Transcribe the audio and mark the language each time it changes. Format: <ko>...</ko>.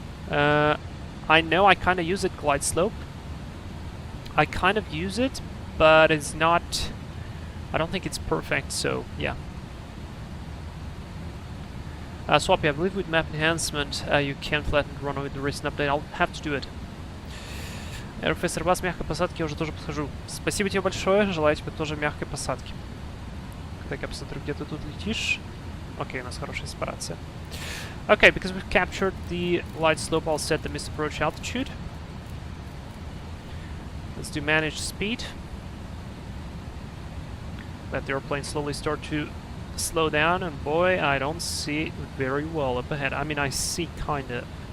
<en>I know I kind of use it, glide slope. I kind of use it, but it's not. I don't think it's perfect. So yeah. Swappy, I believe with map enhancement you can flatten the runway with the recent update. I'll have to do it.</en> <ru>Профессор, вас мягкой посадки, я уже тоже подхожу. Спасибо тебе большое, желаю тебе тоже мягкой посадки. Так, я посмотрю, где ты тут летишь. Окей, у нас хорошая сепарация.</ru> <en>Okay, because we've captured the light slope, I'll set the missed approach altitude. Let's do manage speed. Let the airplane slowly start to slow down, and boy, I don't see it very well up ahead. I mean, I see kinda.</en>